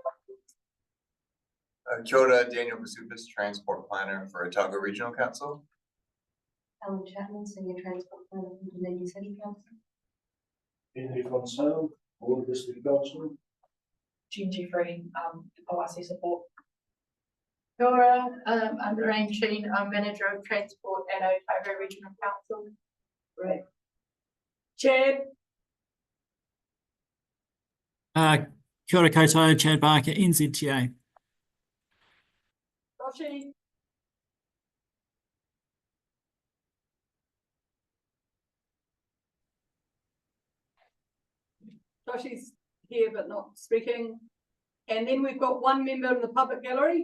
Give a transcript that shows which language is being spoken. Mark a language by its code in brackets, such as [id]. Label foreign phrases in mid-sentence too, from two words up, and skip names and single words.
[mi] Kia ora, Daniel Basubis, [en] Transport Planner for Otago Regional Council. Alan Chapman, Senior Transport Planner from Dunedin City Council. Henry von Sale, Gore District Council. Jean Jeffrey, OIC support. [mi] Kia ora, [en] I'm Lorraine Sheen, I'm Manager of Transport at Otago Regional Council. Great. Chad. [mi] Kia ora koutou, [en] Chad Barker, NZTA. Joshi. Joshi's here but not speaking. And then we've got one member in the public gallery.